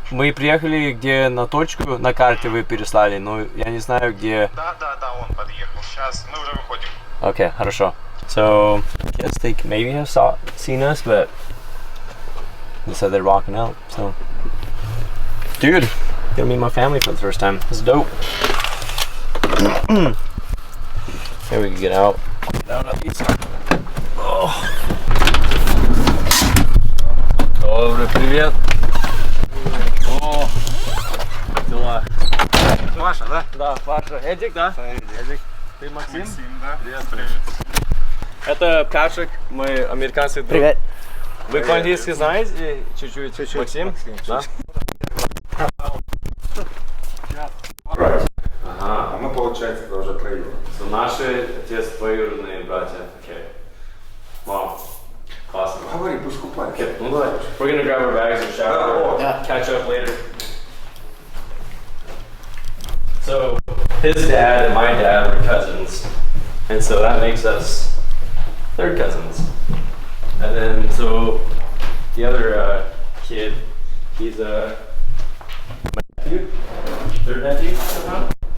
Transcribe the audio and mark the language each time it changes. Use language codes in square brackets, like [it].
[ru] Мы приехали, где на точку на карте вы переслали, но я не знаю, где... Да, он подъехал. Сейчас мы уже выходим. [en] Okay, [ru] хорошо. [en] So, I guess they maybe have seen us, but they said they're walking out, so... Dude, gonna meet my family for the first time. This is dope. Maybe we can get out. Get out of these. Oh. [ru] Добрый, привет. О, дела. Маша, да? Да, Паша. Эдик, да? Эдик. Ты Максим? Максим, да? Привет. Это Кашик, мы американский друг. Привет. Вы по-английски знаете чуть-чуть? Максим? Да? А мы, получается, это уже троих. So, наши отец двоюродные братья. [en] Okay. Wow. [ru] Классно. Говори, пусть купается. Okay, ну давай. [en] We're gonna grab our bags and shower. Yeah. Catch up later. So, his dad and my dad were cousins. And so that makes us third cousins. And then, so the other kid, he's my nephew, third nephew somehow.